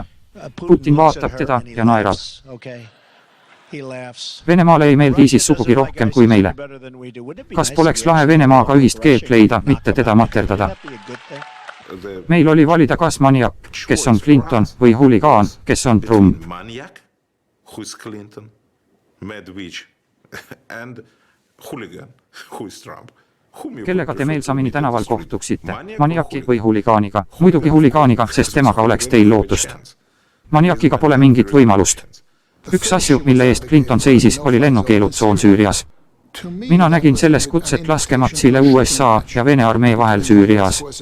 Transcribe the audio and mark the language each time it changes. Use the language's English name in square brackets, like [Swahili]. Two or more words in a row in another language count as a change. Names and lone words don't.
[Estonian] Putin vaatab teda ja naerab. Venemaale ei meeldi ISIS sugugi rohkem kui meile. Kas poleks lahe Venemaaga ühist keelt leida, mitte teda materdada? Meil oli valida kas maniak, kes on Clinton, või huligaan, kes on Trump. Maniak, [English] who is Clinton, Medvedevich and hooligan, who is Trump. [Estonian] Kellega te meelsamini tänaval kohtuksite? Maniaki või huligaaniga? Muidugi huligaaniga, sest temaga oleks teil lootust. Maniakiga pole mingit võimalust. Üks asju, mille eest Clinton seisis, oli lennukeelutsoon Süürias. Mina nägin selles kutset laskematsile USA ja Vene armee vahel Süürias.